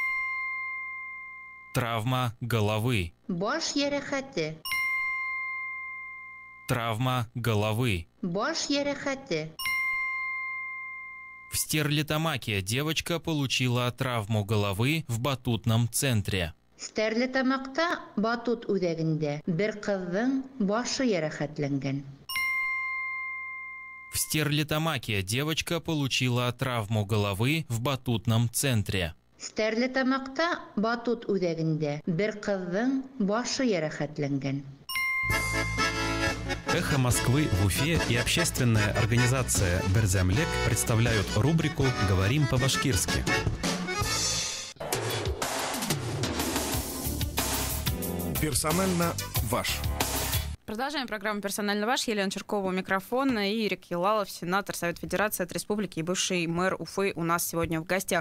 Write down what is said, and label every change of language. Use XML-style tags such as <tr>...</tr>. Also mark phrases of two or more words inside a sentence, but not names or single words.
<ru>Травма головы.</ru> <ba>Баш ярахаты.</ba> <ru>Травма головы.</ru> <ba>Баш ярахаты.</ba> <ru>В Стерлитамаке девочка получила травму головы в батутном центре.</ru> <ba>Стерлитамакта батут үҙәгендә бер ҡыҙҙың башы ярахатланган.</ba> <ru>В Стерлитамаке девочка получила травму головы в батутном центре.</ru> <ba>Стерлитамакта батут үҙәгендә бер ҡыҙҙың башы ярахатланган.</ba> <ru>«Эхо Москвы» в Уфе и общественная организация «Берземлек» представляют рубрику «Говорим по-башкирски». Персонально ваш. Продолжаем программу «Персонально ваш». Елена Черкова у микрофона и Ирик Елалов, сенатор Совет Федерации от Республики и бывший мэр Уфы у нас сегодня в гостях.</ru>